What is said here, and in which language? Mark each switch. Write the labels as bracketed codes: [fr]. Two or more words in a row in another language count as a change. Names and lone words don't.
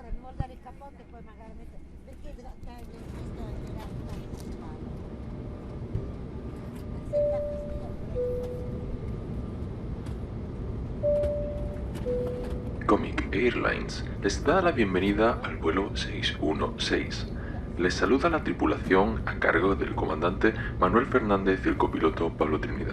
[it] guardare il cappotto e poi magari mettere, perché questo è [es] Comic Airlines les da la bienvenida al vuelo 616. Les saluda la tripulación a cargo del comandante Manuel Fernández y el copiloto Pablo Trinidad.